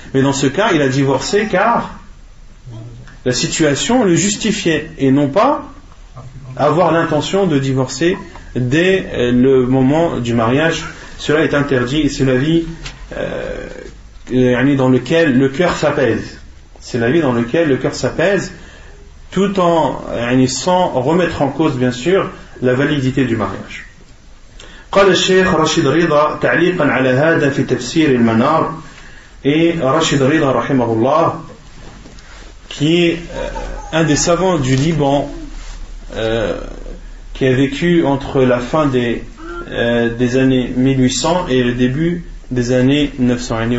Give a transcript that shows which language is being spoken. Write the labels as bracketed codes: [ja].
[fr] Mais dans ce cas, il a divorcé car la situation le justifiait, et non pas avoir l'intention de divorcer dès le moment du mariage. Cela est interdit, et c'est la vie dans laquelle le cœur s'apaise. C'est la vie dans laquelle le cœur s'apaise, tout en sans remettre en cause bien sûr la validité du mariage. [ar] قال الشيخ رشيد رضا تعليقا على هذا في تفسير المنار. [fr] Et Rashid Rida rahimahullah, qui est un des savants du Liban, qui a vécu entre la fin des années 1800 et le début des années 900.